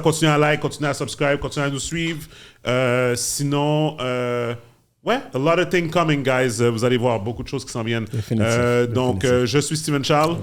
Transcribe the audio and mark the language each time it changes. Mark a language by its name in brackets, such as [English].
[French] Continuez à like, continuez à subscribe, continuez à nous suivre. [English] Sinon, ouais, a lot of things coming, guys. [French] Vous allez voir beaucoup de choses qui s'en viennent. Donc, je suis Steven Charles.